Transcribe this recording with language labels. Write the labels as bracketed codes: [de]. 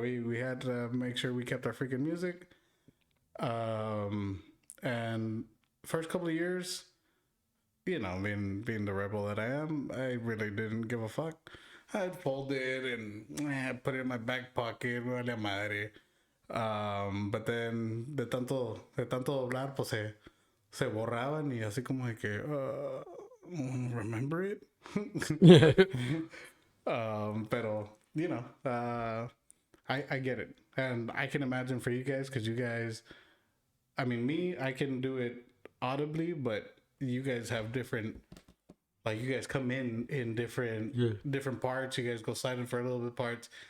[en] We had to make sure we kept our freaking music. And first couple of years, you know, being the rebel that I am, I really didn't give a fuck. I'd fold it and put it in my back pocket, [es] vale madre. [en] But then [es] de tanto hablar, pues se borraban y así como de que [en] remember it. Yeah. Pero you know, I get it, and I can imagine for you guys because you guys, I mean, me, I can do it audibly, but you guys have different. Like you guys come in different parts. You guys go silent for a little bit parts.